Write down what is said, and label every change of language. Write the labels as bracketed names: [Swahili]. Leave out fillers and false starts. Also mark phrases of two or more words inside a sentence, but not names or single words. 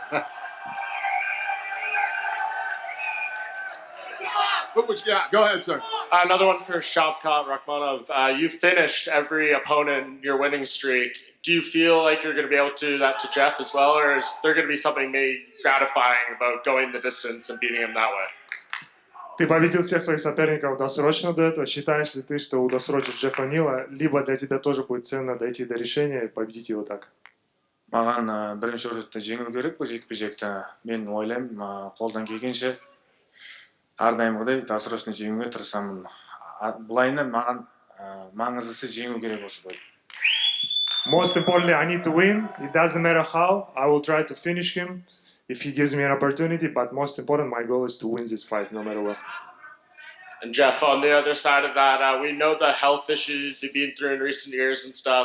[English] Yeah, go ahead, sir. Another one for Shavkat Rakhmonov. You finished every opponent in your winning streak. Do you feel like you're going to be able to do that to Jeff as well, or is there going to be something maybe gratifying about going the distance and beating him that way? [Russian] Ты победил всех своих соперников досрочно до этого. Считаешь ли ты, что удосрочишь Джеффа Нила, либо для тебя тоже будет ценно дойти до решения и победить его так? [Kazakh] Маған бірінші орында жеңу керек бұл жекпе-жекті. Мен ойлаймын, қолдан келгенше әрдайымғыдай досрочно жеңуге тырысамын. Былайынан маған маңыздысы жеңу керек осы бойды. [English] Most importantly, I need to win. It doesn't matter how. I will try to finish him if he gives me an opportunity. But most important, my goal is to win this fight, no matter what. And Jeff, on the other side of that, we know the health issues you've been through in recent years and stuff.